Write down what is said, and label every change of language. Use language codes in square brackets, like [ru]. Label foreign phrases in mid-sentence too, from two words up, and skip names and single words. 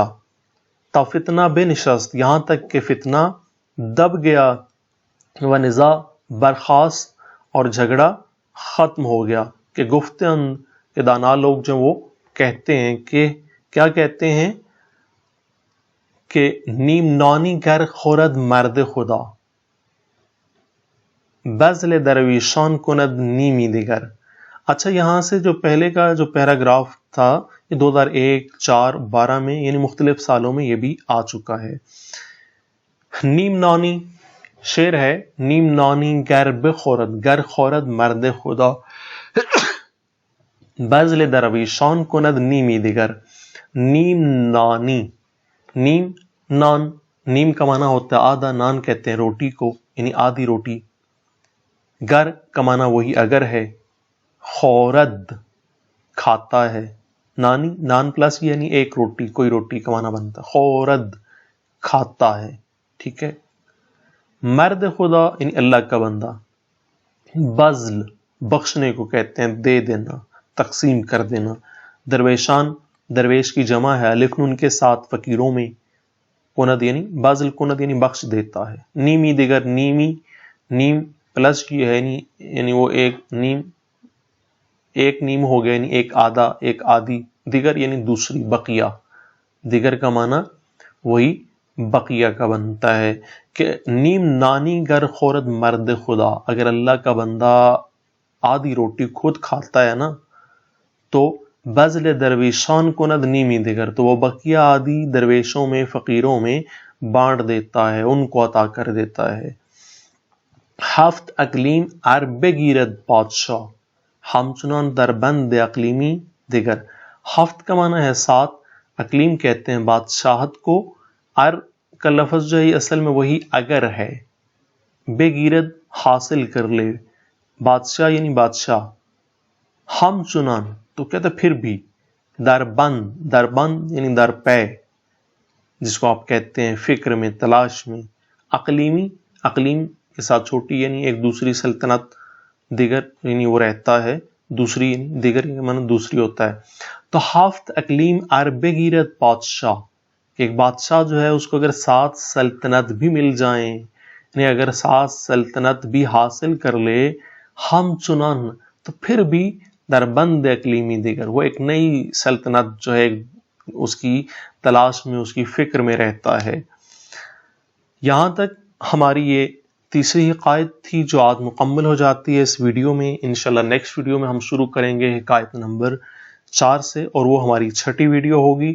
[fa] تا فتنہ بے نشست، [ur] یہاں تک کہ فتنہ دب گیا، [fa] و نزاع برخاست [ur] اور جھگڑا ختم ہو گیا. کہ گفتن کے دانا لوگ جو وہ کہتے ہیں کہ کیا کہتے ہیں؟ [fa] کہ نیم نانی گر خورد مرد خدا، بزل درویشان کند نیمی دیگر. [ur] اچھا، یہاں سے جو پہلے کا جو پیراگراف تھا یہ 2001، 4، 12 میں یعنی مختلف سالوں میں یہ بھی آ چکا ہے. [fa] نیم نانی [ur] شعر ہے، [fa] نیم نانی گر بخورد، گر خورد مرد خدا، بزل درویشان کند نیمی دیگر. نیم نانی، نیم نان، [ur] نیم کا معنی ہوتا ہے آدھا، نان کہتے ہیں روٹی کو، یعنی آدھی روٹی. گر کا معنی وہی اگر ہے، خورد کھاتا ہے، نانی نان پلس یعنی ایک روٹی، کوئی روٹی کا معنی بنتا ہے، خورد کھاتا ہے. ٹھیک ہے، [fa] مرد خدا [ur] یعنی اللہ کا بندہ. بزل بخشنے کو کہتے ہیں، دے دینا، تقسیم کر دینا. درویشان درویش کی جمع ہے، الف نون کے ساتھ فقیروں میں. کند یعنی [fa] بازل کند [ur] یعنی بخش دیتا ہے. [fa] نیمی دیگر، [ur] نیمی نیم پلس کی ہے یعنی وہ ایک نیم، ایک نیم ہو گیا یعنی ایک آدھا، ایک آدھی. دیگر یعنی دوسری، بقیہ. دیگر کا معنی وہی بقیہ کا بنتا ہے. [fa] کہ نیم نانی گر خورد مرد خدا، [ur] اگر اللہ کا بندہ آدھی روٹی خود کھاتا ہے نا تو [fa] بزل درویشان کند نیمی دیگر، [ur] تو وہ بقیہ آدھی درویشوں میں، فقیروں میں بانٹ دیتا ہے، ان کو عطا کر دیتا ہے. [fa] ہفت اقلیم عرب گیرد بادشاہ، ہمچنان در بند اقلیمی دیگر. [ur] ہفت کا معنی ہے 7، اقلیم کہتے ہیں بادشاہت کو. ار کا لفظ جو ہے اصل میں وہی اگر ہے. [fa] بے گیرد [ur] حاصل کر لے، بادشاہ یعنی بادشاہ. [fa] ہم چنان [ur] تو کہتے پھر بھی. [fa] در بند، در بند [ur] یعنی در پے، جس کو آپ کہتے ہیں فکر میں، تلاش میں. اقلیمی، اقلیم کے ساتھ چھوٹی یعنی ایک دوسری سلطنت. دیگر یعنی وہ رہتا ہے، دوسری یعنی دیگر معنی دوسری ہوتا ہے. [fa] تو ہفت اقلیم عرب گیرت بادشاہ، [ur] کہ ایک بادشاہ جو ہے اس کو اگر 7 سلطنت بھی مل جائیں، یعنی اگر 7 سلطنت بھی حاصل کر لے، [fa] ہم چنان [ur] تو پھر بھی [fa] در بند اقلیمی دیگر، [ur] وہ ایک نئی سلطنت جو ہے اس کی تلاش میں، اس کی فکر میں رہتا ہے. یہاں تک ہماری یہ تیسری حکایت تھی جو آج مکمل ہو جاتی ہے اس ویڈیو میں. انشاءاللہ [en] next video [ur] میں ہم شروع کریں گے حکایت نمبر 4 سے، اور وہ ہماری 6ٹھی ویڈیو ہوگی.